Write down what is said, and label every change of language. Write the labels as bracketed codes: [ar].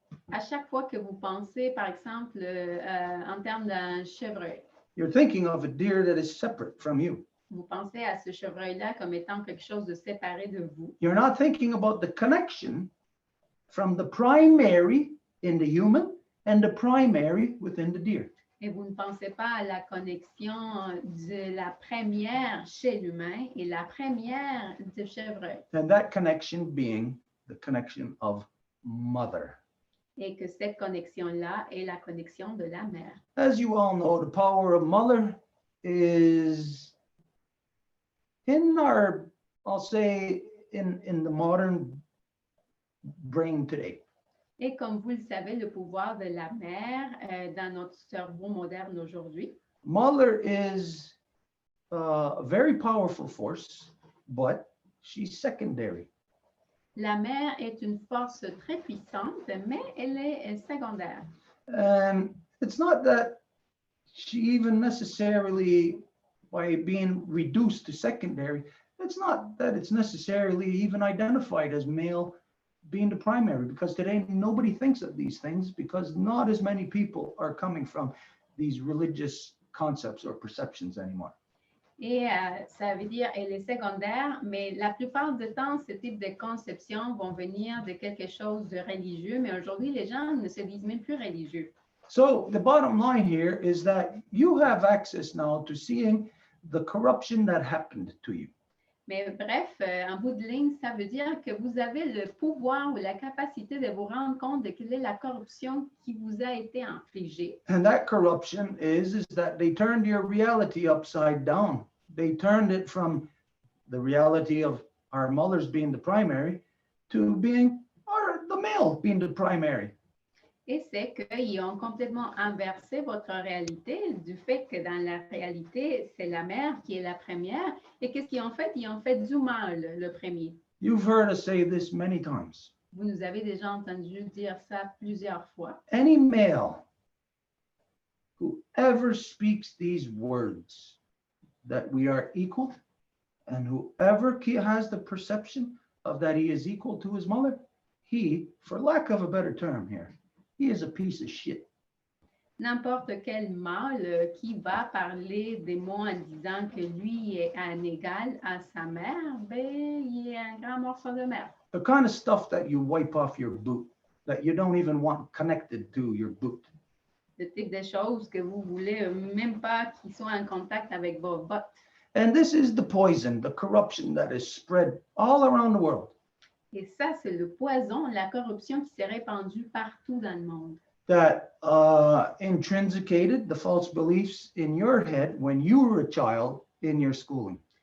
[fr] À chaque fois que vous pensez, par exemple, en termes d'un chevreuil, [en] you're thinking of a deer that is separate from you. [fr] vous pensez à ce chevreuil-là comme étant quelque chose de séparé de vous. [en] You're not thinking about the connection from the primary in the human and the primary within the deer. [fr] Et vous ne pensez pas à la connexion de la première chez l'humain et la première du chevreuil. [en] And that connection being the connection of mother. [fr] Et que cette connexion-là est la connexion de la mère. [en] As you all know, the power of mother is in our, I'll say, in the modern brain today. [fr] Et comme vous le savez, le pouvoir de la mère dans notre cerveau moderne aujourd'hui, [en] Mother is a very powerful force, but she's secondary. [fr] la mère est une force très puissante, mais elle est secondaire. [en] And it's not that she even necessarily, by being reduced to secondary, it's not that it's necessarily even identified as male being the primary, because today nobody thinks of these things because not as many people are coming from these religious concepts or perceptions anymore. [fr] Et ça veut dire elle est secondaire, mais la plupart du temps, ce type de conceptions vont venir de quelque chose de religieux, mais aujourd'hui, les gens ne se disent même plus religieux. [en] So the bottom line here is that you have access now to seeing the corruption that happened to you. [fr] Mais bref, en bout de ligne, ça veut dire que vous avez le pouvoir ou la capacité de vous rendre compte de quelle est la corruption qui vous a été infligée. [en] And that corruption is that they turned your reality upside down. They turned it from the reality of our mothers being the primary to being the male being the primary. [fr] Et c'est qu'ils ont complètement inversé votre réalité du fait que dans la réalité, c'est la mère qui est la première. Et qu'est-ce qu'ils ont fait? Ils ont fait du mâle le premier. [en] You've heard us say this many times. [fr] Vous nous avez déjà entendu dire ça plusieurs fois. [en] Any male who ever speaks these words that we are equal, and whoever has the perception of that he is equal to his mother, he, for lack of a better term here, he is a piece of shit. [fr] N'importe quel mâle qui va parler des mots en disant que lui est un égal à sa mère, ben, il est un grand morceau de merde. [en] The kind of stuff that you wipe off your boot, that you don't even want connected to your boot. [fr] Le type de choses que vous voulez même pas qu'ils soient en contact avec vos bottes. [en] And this is the poison, the corruption that is spread all around the world. [fr] Et ça, c'est le poison, la corruption qui s'est répandue partout dans le monde. [en] That intrinsicated the false beliefs in your head when you were a child in your schooling.